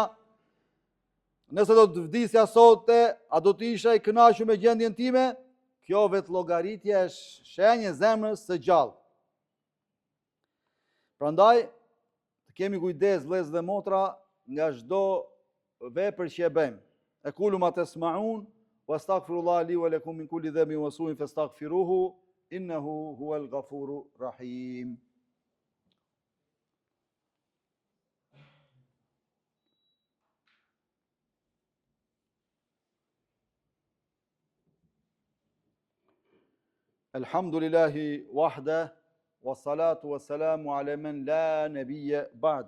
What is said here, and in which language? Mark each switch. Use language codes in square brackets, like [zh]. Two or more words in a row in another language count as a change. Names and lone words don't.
[sq] Nëse do të vdisja sot, a do të isha i kënaqur me gjendjen time? Kjo vetë llogaritja është shenjë zemrës së gjallë. Prandaj, të kemi kujdes vëllezër dhe motra nga çdo vepër që e bëjmë. [ar] أقول ما تسمعون وأستغفر الله لي ولكم من كل ذنب وسوء فاستغفروه إنه هو الغفور الرحيم. الحمد لله وحده والصلاة والسلام على من لا نبي بعده.